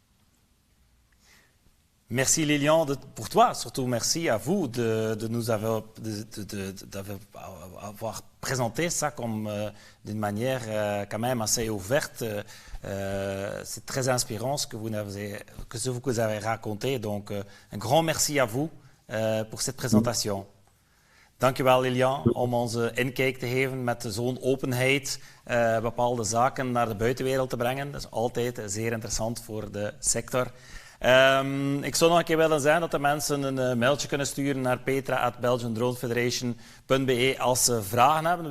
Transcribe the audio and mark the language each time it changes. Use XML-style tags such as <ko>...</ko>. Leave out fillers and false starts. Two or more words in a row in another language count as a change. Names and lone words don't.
<fr>Merci Lilian pour toi, surtout merci à vous de nous avoir présenté ça comme d'une manière quand même assez ouverte. C'est très inspirant ce que vous avez raconté. Donc un grand merci à vous pour cette présentation.</fr> <nl>Dank u wel Lilian om ons inkijk te geven met zo'n openheid bepaalde zaken naar de buitenwereld te brengen. Dat is altijd zeer interessant voor de sector. Ik zou nog een keer willen zeggen dat de mensen een mailtje kunnen sturen naar petra@belgiandronefederation.be als ze vragen hebben.</nl>